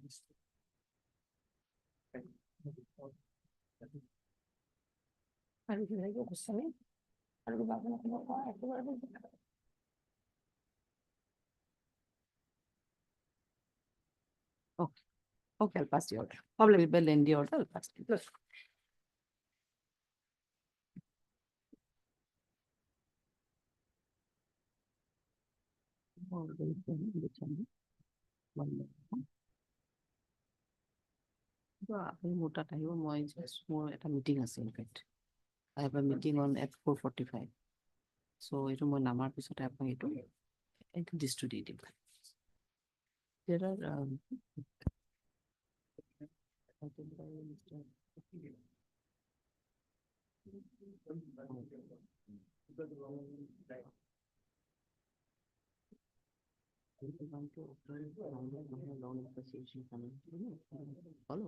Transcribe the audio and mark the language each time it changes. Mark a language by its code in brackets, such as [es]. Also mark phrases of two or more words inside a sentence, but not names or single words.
[en] Okay, okay, I'll pass the order. We will end the order, I'll pass the order. [as] আপুনি মোৰ তাত আহিব মই just মোৰ এটা মিটিং আছে ইনফেক্ট [en] I have a meeting on at 4:45 [as] so এইটো মই নামাৰ পিছতে আপোনাক এইটো দিছটো দি দিম [en] there are long association coming, follow.